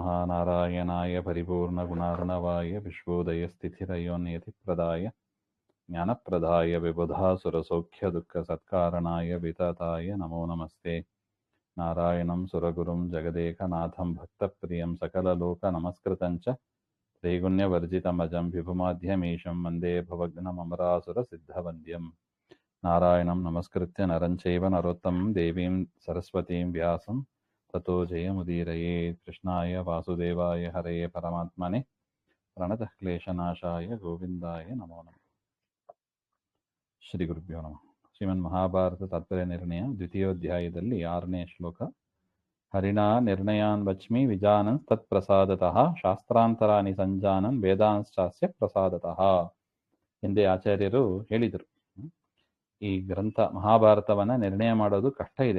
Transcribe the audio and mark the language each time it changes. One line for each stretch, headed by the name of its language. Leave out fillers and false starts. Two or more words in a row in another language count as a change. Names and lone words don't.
Sanskrit: ನಾರಾಯಣಾಯ ಪರಿಪೂರ್ಣಗುಣಾರ್ಣವಾಯ ವಿಶ್ವೋದಯಸ್ಥಿತಿರಯೋನ್ಯತಿಪ್ರದಾಯ ಜ್ಞಾನಪ್ರದಾಯ ವಿಬುಧಾಸುರಸೌಖ್ಯದುಃಖಸತ್ಕಾರಣಾಯ ವಿತತಾಯ ನಮೋ ನಮಸ್ತೆ. ನಾರಾಯಣಂ ಸುರಗುರುಂ ಜಗದೇಕನಾಥಂ ಭಕ್ತಪ್ರಿಯಂ ಸಕಲಲೋಕನಮಸ್ಕೃತಂಚ ತ್ರೈಗುಣ್ಯವರ್ಜಿತಮಜಂ ವಿಭುಮಾಧ್ಯಮೀಶಂ ವಂದೇ ಭವಘ್ನಮರಾಸುರಸಿದ್ಧವಂದ್ಯಂ. ನಾರಾಯಣಂ ನಮಸ್ಕೃತ್ಯ ನರಂ ಚೈವ ನರೋತ್ತಮಂ ದೇವೀಂ ಸರಸ್ವತೀಂ ವ್ಯಾಸಂ ತಥೋ ಜಯಮುದೀರಯೇ. ಕೃಷ್ಣಾಯ ವಾಸುದೇವಾಯ ಹರಯೇ ಪರಮಾತ್ಮನೆ ಪ್ರಣತಃ ಕ್ಲೇಶನಾಶಾಯ ಗೋವಿಂದಾಯ ನಮೋ ನಮಃ. ಶ್ರೀ ಗುರುಭ್ಯೋ ನಮಃ.
Kannada: ಶ್ರೀಮನ್ ಮಹಾಭಾರತ ತಾತ್ಪರ್ಯ ನಿರ್ಣಯ ದ್ವಿತೀಯೋಧ್ಯಾಯದಲ್ಲಿ 6ನೇ ಶ್ಲೋಕ.
Sanskrit: ಹರಿಣಾ ನಿರ್ಣಯಾನ್ ವಚ್ಮಿ ವಿಜಾನನ್ ತತ್ಪ್ರಸಾದತಃ ಶಾಸ್ತ್ರಾಂತರಾಣಿ ಸಂಜಾನನ್ ವೇದಾಂಶ್ಚಾಸ್ಯ ಪ್ರಸಾದತಃ
Kannada: ಎಂದೇ ಆಚಾರ್ಯರು ಹೇಳಿದರು. ಈ ಗ್ರಂಥ ಮಹಾಭಾರತವನ್ನ ನಿರ್ಣಯ ಮಾಡೋದು ಕಷ್ಟ ಇದೆ.